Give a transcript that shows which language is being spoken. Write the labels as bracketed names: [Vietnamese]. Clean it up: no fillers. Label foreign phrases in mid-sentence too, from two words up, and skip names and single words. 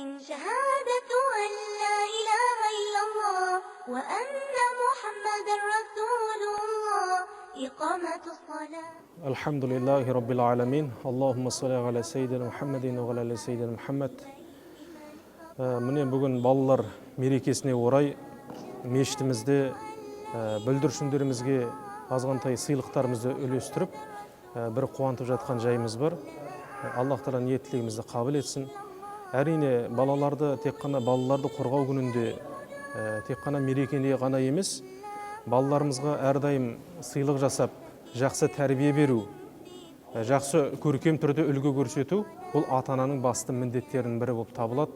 [Arabic] شهادة أن لا إله إلا الله وأن محمد رسول الله إقامة الصلاة. الحمد لله رب العالمين. اللهم صل على سيدنا محمد وعلى سيدنا محمد. [Kazakh] Міне бүгін балалар мерекесіне орай мешітімізде бүлдіршіндерімізге азғантай сыйлықтарымызды үлестіріп, бір қуантып жатқан жайымыз бар. Аллах Тағала ниеттілігімізді қабыл етсін. Әрине, балаларды тек қана балаларды қорғау күнінде, тек қана мерекеде ғана емес, балаларымызға әрдайым сыйлық жасап, жақсы тәрбие беру, жақсы көркем түрде үлгі көрсету, бұл ата-ананың басты міндеттерінің бірі болып табылады.